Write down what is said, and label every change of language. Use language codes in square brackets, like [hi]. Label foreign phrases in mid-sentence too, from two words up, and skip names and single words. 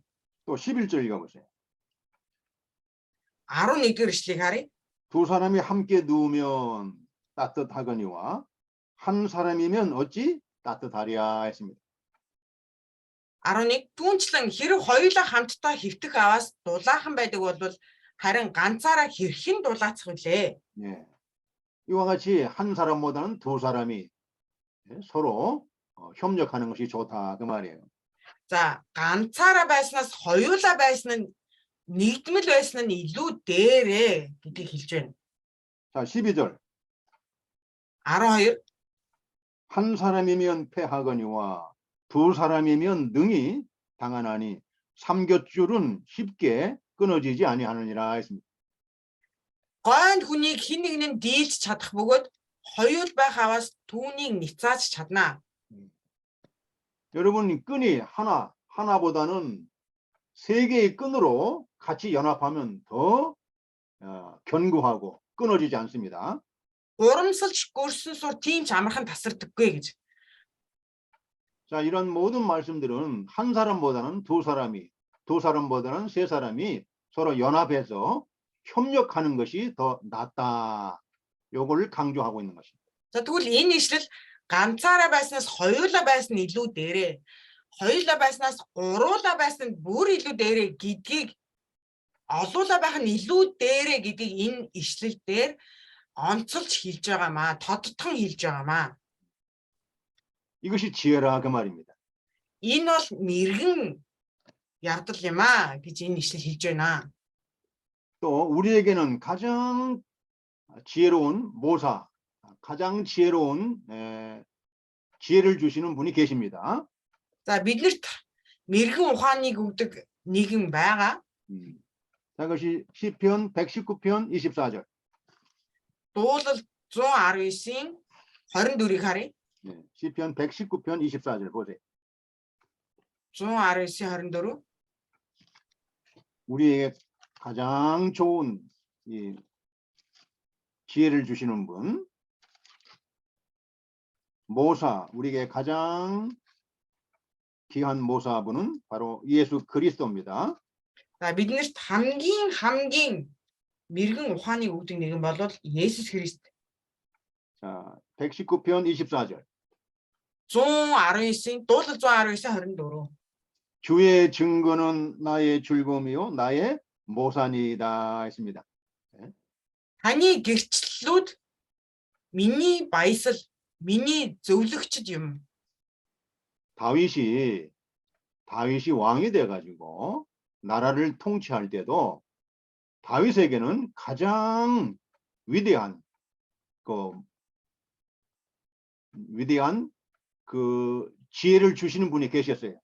[ko] 또 11절 읽어보세요. [mn] 11-р эшлэгийг харъя. [ko] 두 사람이 함께 누우면 따뜻하거니와 한 사람이면 어찌 따뜻하랴 했습니다. [mn] 11 түүнчлэн хэрэг хоёулаа хамтдаа хэвтэх аваас дулаахан байдаг бол харин ганцаараа хэрхэн дулаацах вүлээ? [ko] 예. 이와 같이 한 사람보다는 두 사람이 서로 협력하는 것이 좋다 그 말이에요. [mn] За ганцаараа байснаас хоёулаа байсан нь нэгдмэл байсан нь илүү дээрээ гэдгийг хэлж байна. [ko] 자, 12절. 12 한 사람이면 패하거니와 두 사람이면 능히 당하나니 삼겹줄은 쉽게 끊어지지 아니하느니라 했습니다. [mn] гойнд хүнийг хэн нэг нь дийлж чадах бөгөөд хоёул байх аваас түүнийг ницааж чаднаа. [ko] 여러분, 끈이 하나보다는 세 개의 끈으로 같이 연합하면 더 견고하고 끊어지지 않습니다. [mn] Урамсалж гөрсөн сур тийм ч амархан тасардаггүй гэж. [ko] 자, 이런 모든 말씀들은 한 사람보다는 두 사람보다는 세 사람이 서로 연합해서 협력하는 것이 더 낫다. 요걸 강조하고 있는 것입니다. [mn] За тэгвэл энэ ишлэл ганцаараа байснаас хоёулаа байсан нь илүү дээрээ. Хоёулаа байснаас гуруулаа байсан нь бүр илүү дээрээ гэдгийг олуулаа байх нь илүү дээрээ гэдгийг энэ ишлэл дээр онцолж хэлж байгаамаа, тодтон хэлж байгаамаа. [ko] 이것이 지혜라 그 말입니다. [mn] Энэ бол мэрэгэн явдал юм аа гэж энэ ишлэл хэлж байна. [ko] 또 우리에게는 가장 지혜로운 모사, 가장 지혜로운 지혜를 주시는 분이 계십니다. [mn] За биднэрт мэрэгэн ухааныг өгдөг нэгэн байгаа. [ko] 자, 그것이 시편 119편 24절. [mn] Дуулал 119-ийн 24-ийг харъя. [ko] 시편 119편 24절 보세요. [mn] 119-ийн 24. [ko] 우리에게 가장 좋은 이 지혜를 주시는 분, 모사, 우리에게 가장 귀한 모사분은 바로 예수 그리스도입니다. [mn] За биднэрт хамгийн мэрэгэн ухааныг өгдөг нэгэн бол Есүс Христ. [ko] 자, 119편 24절. [mn] 119-ийн дуулал 119-ийн 24. [ko] 주의 증거는 나의 즐거움이요 나의 모산이다 했습니다. [mn] Таны гэрчлэлүүд миний баясал, миний зөвлөгчд юм. [ko] 다윗이 왕이 돼 가지고 나라를 통치할 때도 다윗에게는 가장 위대한 그 지혜를 주시는 분이 계셨어요.